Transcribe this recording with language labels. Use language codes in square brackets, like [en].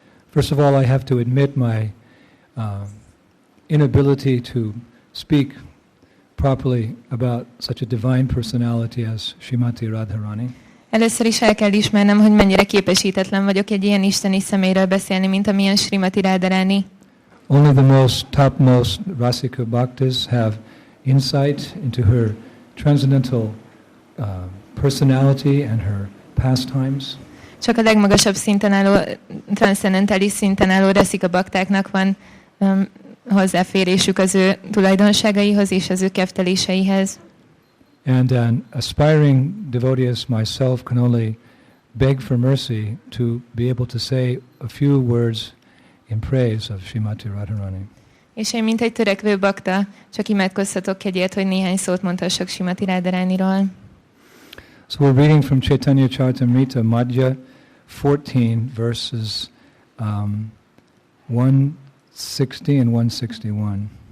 [en] First of all, I have to admit my inability to speak properly about such a divine personality as Srimati Radharani. [hu] Először is el kell ismernem, hogy mennyire képesítetlen vagyok egy ilyen isteni személyről beszélni, mint amilyen Srimati Radharani. [en] Only the topmost Rasika Bhaktas have insight into her transcendental personality and her pastimes. [hu] Csak a legmagasabb szinten álló, transzendentális szinten álló Rasika Bhaktáknak van hozzáférésük az ő tulajdonságaihoz és az ő kefteléseihez. [en] And an aspiring devotee as myself can only beg for mercy to be able to say a few words in praise of Srimati Radharani. [hu] És én, mint egy törekvő bakta, csak imádkozhatok kegyért, hogy néhány szót mondhassak Srimati Radharaniról. [en] So we're reading from Chaitanya Charitamrita, Madhya 14, verses 160 and 161.